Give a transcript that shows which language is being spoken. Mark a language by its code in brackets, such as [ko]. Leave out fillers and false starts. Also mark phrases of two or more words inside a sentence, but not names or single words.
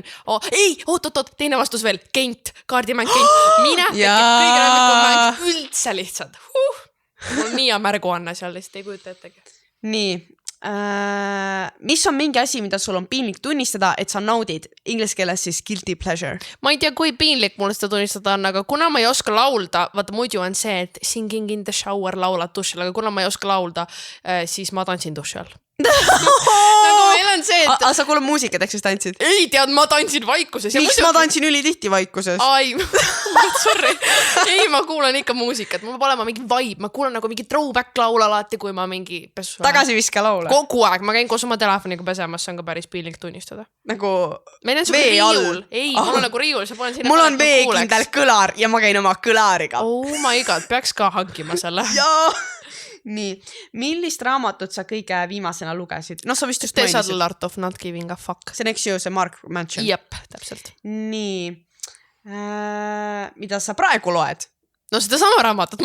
[et] Ei, oot, teine vastus veel. Kent, kaardimäng Kent. Mine, kõige lemmikum mäng üldse lihtsalt. Mul nii hea märguanne seal lihtsalt, ei kujuta ettegi. Nii. Mis on mingi asi, mida sul on piinlik tunnistada, et sa naudid? Inglise keeles siis [en] guilty pleasure. [et] Ma ei tea, kui piinlik mul seda tunnistada on, aga kuna ma ei oska laulda, vaata muidu on see, et [en] singing in the shower [et] laulad dušil, aga kuna ma ei oska laulda, siis ma tantsin duši all. Nagu meil on see, et... sa kuule muusikat, eks siis tantsid? Ei tead, ma tantsin vaikuses. Miks ma tantsin ülitihti vaikuses? Ai, sorry. Ei, ma kuulan ikka muusikat. Mul peab olema mingi vibe. Ma kuulan nagu mingi throwback laul alati, kui ma mingi pesu. Tagasiviske laule? Kogu aeg. Ma käin koos oma telefoniga pesemas, see on ka päris piinlik tunnistada. Nagu meil on see riiul. Ei, mul on nagu riiul. Mul on veekindel kõlar ja ma käin oma kõlariga. [en] Oh my god, [et] peaks ka hankima selle. Jaa. Nii, millist raamatut sa kõige viimasena lugesid? No sa vist just mainisid. The Subtle Art of Not Giving a Fuck. See on eks ju see Mark Manson. Jep, täpselt. Nii, mida sa praegu loed? No seda sama raamatut.